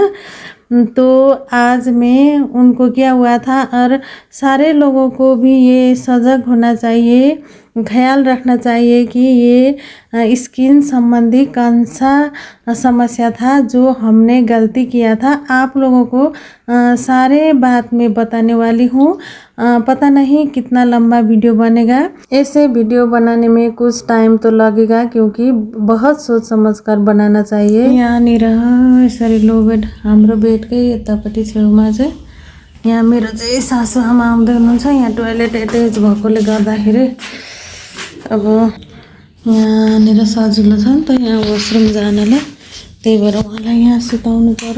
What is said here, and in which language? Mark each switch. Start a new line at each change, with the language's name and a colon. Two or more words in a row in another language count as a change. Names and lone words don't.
Hindi: तो आज मैं उनको क्या हुआ था, और सारे लोगों को भी ये सजग होना चाहिए, ख्याल रखना चाहिए कि ये स्किन संबंधी कौन सा समस्या था जो हमने गलती किया था। आप लोगों को सारे बात मैं बताने वाली हूँ। पता नहीं कितना लंबा वीडियो बनेगा। ऐसे वीडियो बनाने में कुछ टाइम तो लगेगा क्योंकि बहुत सोच समझ कर बनाना चाहिए।
Nepali: यहाँनिर यसरी लो बेड, हाम्रो बेडकै यतापट्टि छेउमा चाहिँ यहाँ मेरो चाहिँ सासूआमा आउँदै हुनुहुन्छ। यहाँ टोयलेट एट्याच भएकोले गर्दाखेरि अब यहाँनिर सजिलो छ नि त यहाँ वासरुम जानलाई, त्यही भएर उहाँलाई यहाँ सुताउनु पर्यो।